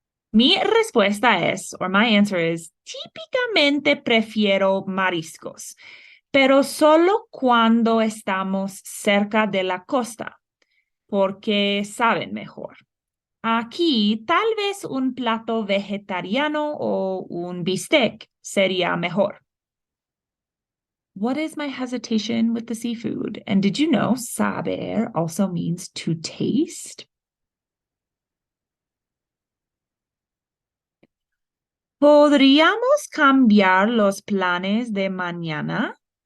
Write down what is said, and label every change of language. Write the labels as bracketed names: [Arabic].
[Spanish] Mi respuesta es, [English] or my answer is, [Spanish] típicamente prefiero mariscos, pero solo cuando estamos cerca de la costa, porque saben mejor. Aquí, tal vez un plato vegetariano o un bistec sería mejor. [English] What is my hesitation with the seafood? And did you know saber also means to taste? [Spanish] ¿Podríamos cambiar los planes de mañana?